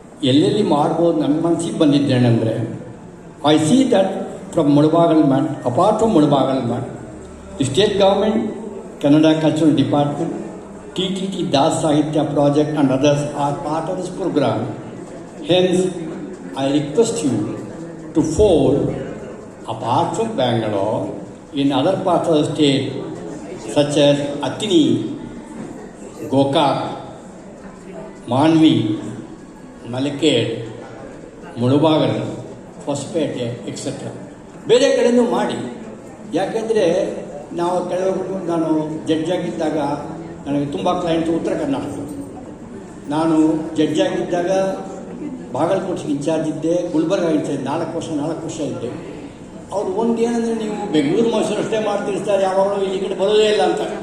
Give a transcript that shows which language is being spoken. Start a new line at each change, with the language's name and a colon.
Kannada: ಎಲ್ಲೆಲ್ಲಿ ಮಾಡ್ಬೋದು ನನ್ನ ಮನಸ್ಸಿಗೆ ಬಂದಿದ್ದೇನೆಂದರೆ,
English: I see that from Mulbagal mutt, apart from Mulbagal mutt, the state government, Kannada Cultural Department, TTT Das Sahitya Project and others are part of this program. Hence, I request you to fold, apart from Bangalore, in other parts of the state, such as Athini, Gokak, Manvi, Malakad, Mudubagal, Hospete, etc.
Kannada: ಬೇರೆ ಕಡೆಯೂ ಮಾಡಿ. ಯಾಕೆಂದರೆ ನಾವು ಕೆಲವೊಬ್ಬರು, ನಾನು ಜಡ್ಜಾಗಿದ್ದಾಗ ನನಗೆ ತುಂಬ client ಉತ್ತರ ಕರ್ನಾಟಕ. ನಾನು ಜಡ್ಜಾಗಿದ್ದಾಗ ಬಾಗಲಕೋಟೆಗೆ ಇನ್ಚಾರ್ಜ್ ಇದ್ದೆ, ಗುಲ್ಬರ್ಗ ಇನ್ಚಾರ್ಜ್ 4 ವರ್ಷ ಇದ್ದೆ. ಅವ್ರು ಒಂದು ಏನಂದರೆ, ನೀವು ಬೆಂಗಳೂರು ಮೈಸೂರು ಅಷ್ಟೇ ಮಾಡ್ತಿರ್ತಾರೆ, ಯಾವಾಗಲೂ ಇಲ್ಲಿ ಕಡೆ ಬರೋದೇ ಇಲ್ಲ ಅಂತ.